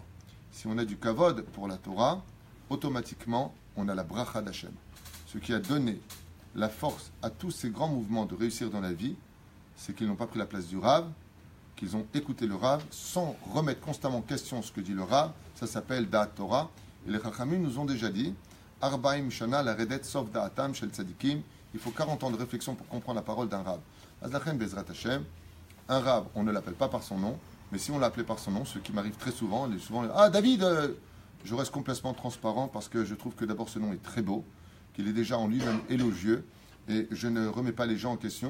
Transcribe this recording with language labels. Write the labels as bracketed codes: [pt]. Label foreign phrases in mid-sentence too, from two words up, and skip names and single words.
[fr] Si on a du kavod pour la Torah, automatiquement on a la bracha d'Hachem. Ce qui a donné la force à tous ces grands mouvements de réussir dans la vie, c'est qu'ils n'ont pas pris la place du Rav, qu'ils ont écouté le Rav sans remettre constamment en question ce que dit le Rav. Ça s'appelle [he] דעת תורה. [fr] Et les Chachamim nous ont déjà dit [he] ארבעים שנה לרדת סוף דעתם של צדיקים. [fr] Il faut 40 ans de réflexion pour comprendre la parole d'un Rav. [he] הצלחה בעזרת השם. [fr] Un Rav, on ne l'appelle pas par son nom, mais si on l'appelait par son nom, ce qui m'arrive très souvent, ah David, je reste complètement transparent parce que je trouve que d'abord ce nom est très beau, qu'il est déjà en lui-même élogieux, et je ne remets pas les gens en question.